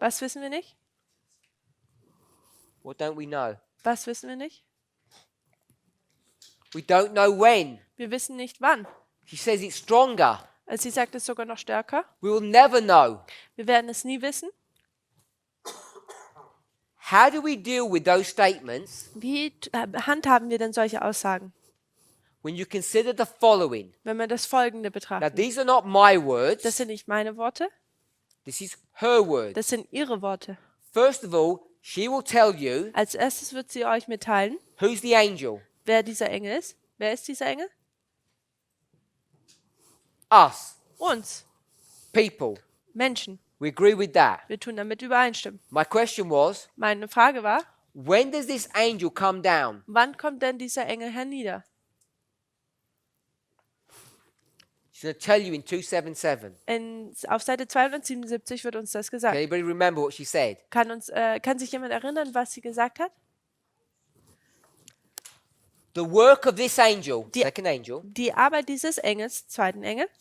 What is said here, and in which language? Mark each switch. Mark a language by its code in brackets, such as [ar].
[de] was wissen wir nicht? [en] What don't we know? [de] Was wissen wir nicht? [en] We don't know when. [de] Wir wissen nicht wann. [en] She says it's stronger. [de] Sie sagt es sogar noch stärker. [en] We will never know. [de] Wir werden es nie wissen. [en] How do we deal with those statements [de] Wie handhaben wir denn solche Aussagen, [en] when you consider the following? [de] wenn wir das Folgende [en] Now, [de] betrachten? [en] these are not my [de] Das [en] words. [de] sind nicht meine Worte, [en] This is her words. [de] das sind ihre Worte. [en] First of all, she will tell you [de] Als erstes wird sie euch mitteilen, [en] who's the angel. [de] wer dieser Engel ist. Wer ist dieser Engel? [en] Us, [de] Uns, [en] people. [de] Menschen. [en] We agree with that. [de] Wir tun damit übereinstimmen. [en] My question was, [de] Meine Frage war, [en] when does this angel come down? [de] wann kommt denn dieser Engel hernieder? [en] She's going to tell you in 277. [de] Auf Seite 277 wird uns das [en] Can [de] gesagt. [en] anybody remember what she said? [de] Kann sich jemand erinnern, was sie gesagt hat? [en] The work of this angel, [de] Die- [en] second angel, [de] Die Arbeit dieses Engels, zweiten Engel,